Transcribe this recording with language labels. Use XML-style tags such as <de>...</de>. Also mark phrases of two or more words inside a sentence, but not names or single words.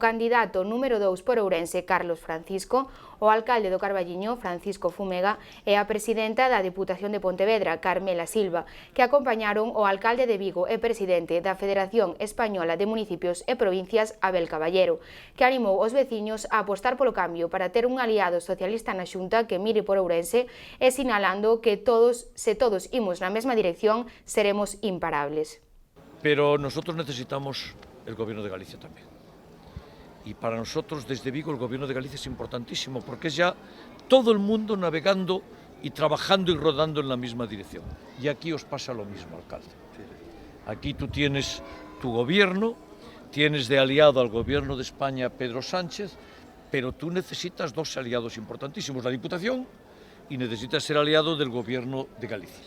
<gl>candidato número 2 por Ourense, Carlos Francisco, o alcalde do Carballiño, Francisco Fumega, e a presidenta da Deputación de Pontevedra, Carmela Silva, que acompañaron o alcalde de Vigo e presidente da Federación Española de Municipios e Provincias, Abel Caballero, que animou os veciños a apostar polo cambio para ter un aliado socialista na Xunta que mire por Ourense e sinalando que se todos imos na mesma dirección, seremos imparables.</gl> <es>Pero nosotros necesitamos el Gobierno de Galicia también. Y para nosotros desde Vigo el Gobierno de Galicia es importantísimo porque es ya todo el mundo navegando y trabajando y rodando en la misma dirección. Y aquí os pasa lo mismo, alcalde. Aquí tú tienes tu gobierno, tienes de aliado al Gobierno de España Pedro Sánchez, pero tú necesitas dos aliados importantísimos, la Diputación y necesitas ser aliado del Gobierno de Galicia.</es>